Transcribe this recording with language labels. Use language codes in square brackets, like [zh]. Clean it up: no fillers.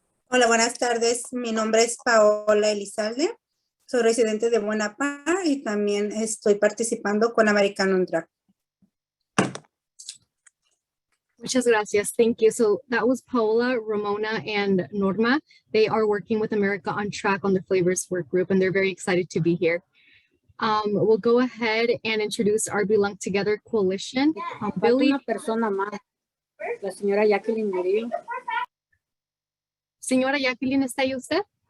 [es] Hola, buenas tardes. Mi nombre es Paola Elizalde. Soy residente de Buena Park y también estoy participando con American on Track. Muchas gracias. [en] Thank you. So that was Paola, Ramona, and Norma. They are working with America on Track on the Flavors Work Group, and they're very excited to be here. We'll go ahead and introduce our Belong Together coalition. Billy. [es] Una persona más, la señora Jacqueline Murillo. Señora Jacqueline, ¿está ahí usted?